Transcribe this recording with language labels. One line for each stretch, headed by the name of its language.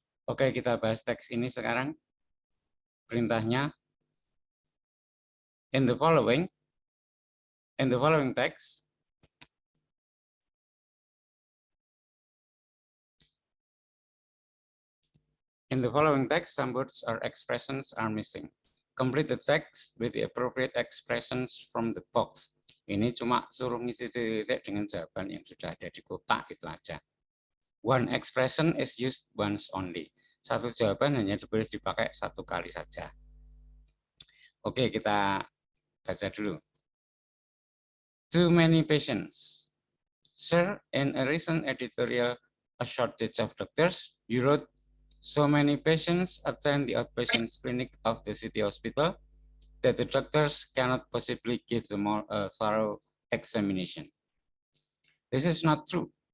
Indonesian: Oke, kita bahas teks ini sekarang. Perintahnya,
English: in the following text, some words or expressions are missing. Complete the text with the appropriate expressions from the box.
Indonesian: Ini cuma suruh ngisi titik dengan jawaban yang sudah ada di kotak, itu aja.
English: One expression is used once only.
Indonesian: Satu jawaban hanya boleh dipakai satu kali saja. Oke, kita baca dulu.
English: Too many patients. Sir, in a recent editorial, A Shortage of Doctors, you wrote, so many patients attend the outpatient clinic of the city hospital that the doctors cannot possibly give them a thorough examination. This is not true.